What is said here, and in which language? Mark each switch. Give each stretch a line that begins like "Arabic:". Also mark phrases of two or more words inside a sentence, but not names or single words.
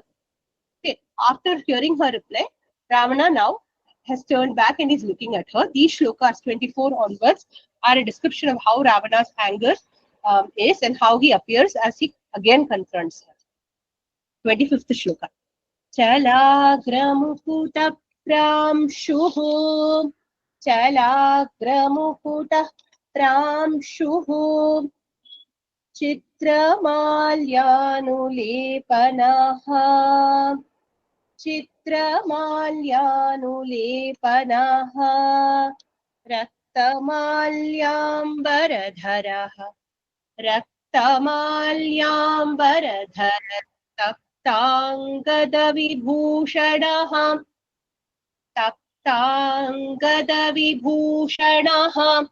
English: Okay. After hearing her reply, Ravana now has turned back and is looking at her. These shlokas 24 onwards are a description of how Ravana's anger is and how he appears as he again confronts her. 25th shloka.
Sanskrit: चलाग्रमुकुटः प्रांशुः चलाग्रमुकुटः प्रांशुः चित्रमाल्यानुलेपनः चित्रमाल्यानुलेपनः रक्तमाल्याम्बरधरः रक्तमाल्याम्बरधर तप्ताङ्गद विभूषणः.